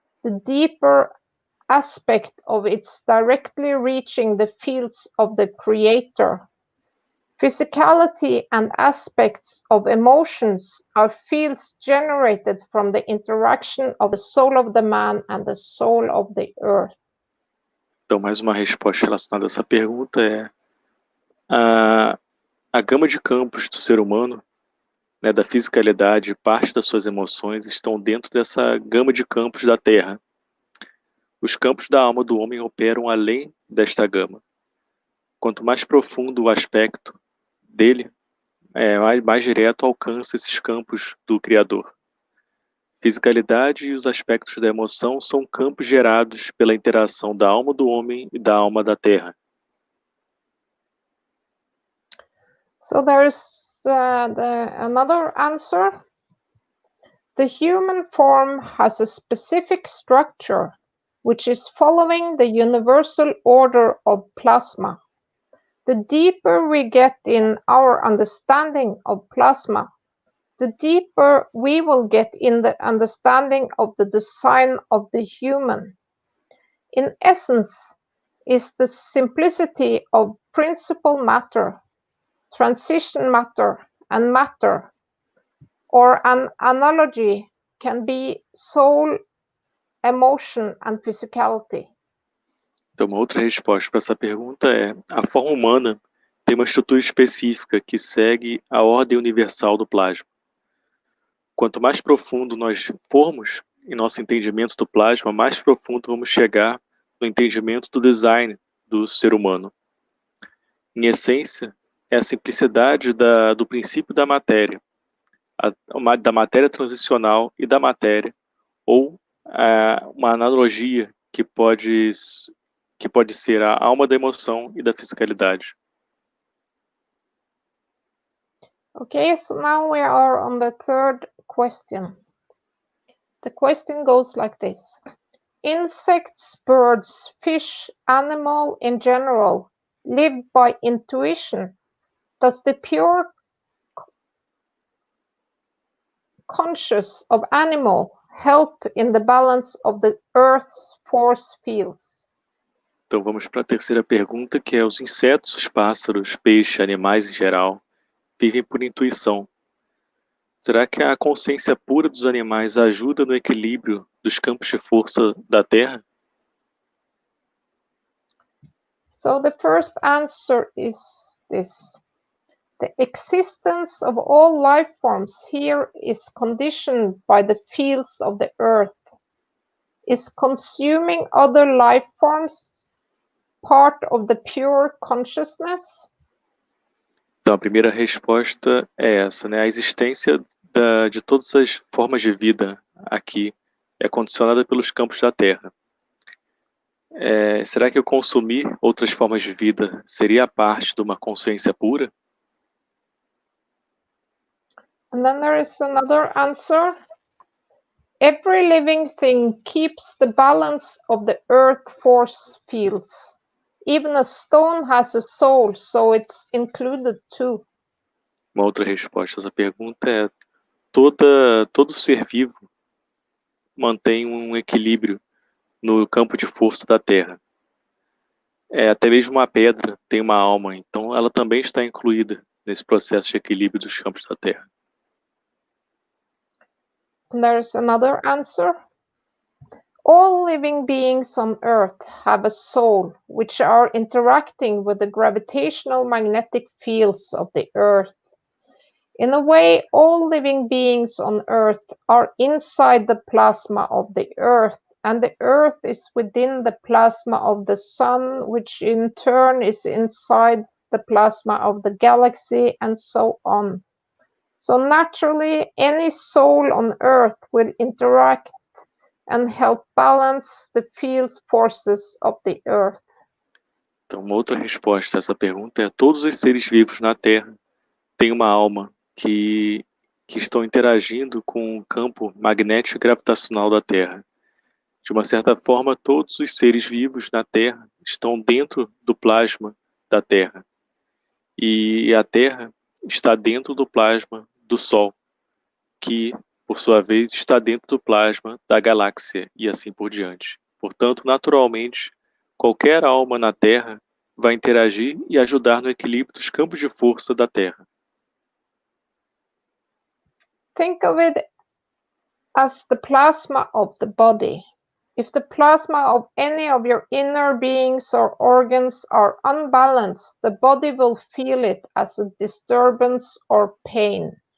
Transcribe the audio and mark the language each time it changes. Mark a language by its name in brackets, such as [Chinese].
[English] The deeper aspect of it's directly reaching the fields of the creator. Physicality and aspects of emotions are fields generated from the interaction of the soul of the man and the soul of the earth. [Portuguese] Então, mais uma resposta relacionada a essa pergunta é a gama de campos do ser humano, né, da fisicalidade, parte das suas emoções estão dentro dessa gama de campos da Terra. Os campos da alma do homem operam além desta gama. Quanto mais profundo o aspecto dele, mais direto alcança esses campos do Criador. Fisicalidade e os aspectos da emoção são campos gerados pela interação da alma do homem e da alma da Terra. [English] So there's another answer. The human form has a specific structure, which is following the universal order of plasma. The deeper we get in our understanding of plasma, the deeper we will get in the understanding of the design of the human. In essence, is the simplicity of principal matter, transition matter, and matter, or an analogy can be soul, emotion, and physicality. [Portuguese] Então, uma outra resposta para essa pergunta é: a forma humana tem uma estrutura específica que segue a ordem universal do plasma. Quanto mais profundo nós formos em nosso entendimento do plasma, mais profundo vamos chegar no entendimento do design do ser humano. Em essência, é a simplicidade do princípio da matéria, da matéria transicional e da matéria, ou uma analogia que pode ser a alma da emoção e da fisicalidade. [English] Okay, so now we are on the third question. The question goes like this. Insects, birds, fish, animal in general live by intuition. Does the pure conscious of animal help in the balance of the Earth's force fields? [Portuguese] Então vamos para a terceira pergunta, que é: os insetos, os pássaros, peixes, animais em geral, vivem por intuição. Será que a consciência pura dos animais ajuda no equilíbrio dos campos de força da Terra? [English] So the first answer is this. The existence of all life forms here is conditioned by the fields of the earth. Is consuming other life forms part of the pure consciousness? [Portuguese] Então a primeira resposta é essa, né? A existência de todas as formas de vida aqui é condicionada pelos campos da Terra. Será que eu consumir outras formas de vida seria parte de uma consciência pura? [English] And then there is another answer. Every living thing keeps the balance of the earth force fields. Even a stone has a soul, so it's included too. [Portuguese] Uma outra resposta a essa pergunta é: todo ser vivo mantém um equilíbrio no campo de força da Terra. Até mesmo uma pedra tem uma alma, então ela também está incluída nesse processo de equilíbrio dos campos da Terra. [English] And there's another answer. All living beings on Earth have a soul, which are interacting with the gravitational magnetic fields of the Earth. In a way, all living beings on Earth are inside the plasma of the Earth, and the Earth is within the plasma of the Sun, which in turn is inside the plasma of the galaxy, and so on. So naturally, any soul on Earth will interact and help balance the field forces of the Earth. [Portuguese] Então, uma outra resposta a essa pergunta é: todos os seres vivos na Terra têm uma alma que estão interagindo com o campo magnético e gravitacional da Terra. De uma certa forma, todos os seres vivos na Terra estão dentro do plasma da Terra. E a Terra está dentro do plasma do Sol, que, por sua vez, está dentro do plasma da galáxia, e assim por diante. Portanto, naturalmente, qualquer alma na Terra vai interagir e ajudar no equilíbrio dos campos de força da Terra. [English] Think of it as the plasma of the body. If the plasma of any of your inner beings or organs are unbalanced, the body will feel it as a disturbance or pain.